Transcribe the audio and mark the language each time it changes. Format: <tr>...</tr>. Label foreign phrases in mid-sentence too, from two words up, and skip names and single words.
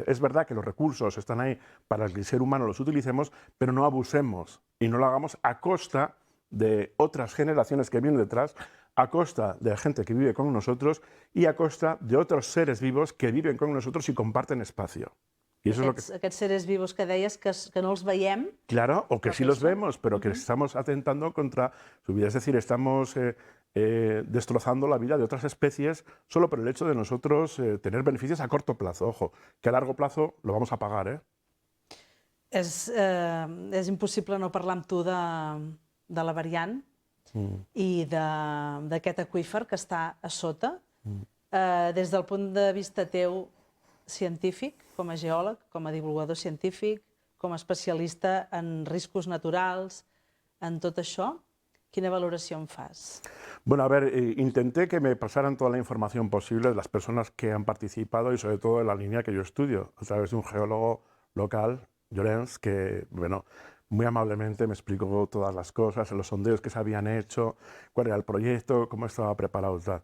<es>Es verdad que los recursos están ahí para que el ser humano los utilicemos, pero no abusemos y no lo hagamos a costa de otras generaciones que vienen detrás, a costa de la gente que vive con nosotros y a costa de otros seres vivos que viven con nosotros y comparten espacio. Y eso</es> <ca>aquests</ca> <es>seres vivos</es> <ca>que deies que no els veiem.</ca> <es>Claro, o que sí los vemos, pero que estamos atentando contra su vida. Es decir, estamos destrozando la vida de otras especies solo por el hecho de nosotros tener beneficios a corto plazo. Ojo, que a largo plazo lo vamos a pagar, ¿eh?</es> <ca>És impossible no parlar amb tu de la variant i d'aquest aqüífer que està a sota. Des del punt de vista teu científic, com a geòleg, com a divulgador científic, com a especialista en riscos naturals, en tot això, quina valoració en fas?</ca> <es>Bueno, a ver, intenté que me pasaran toda la información posible de las personas que han participado y sobre todo de la línea que yo estudio, a través de un geólogo local, Llorens, que, bueno, muy amablemente me explicó todas las cosas, los sondeos que se habían hecho, cuál era el proyecto, cómo estaba preparado y tal.</es>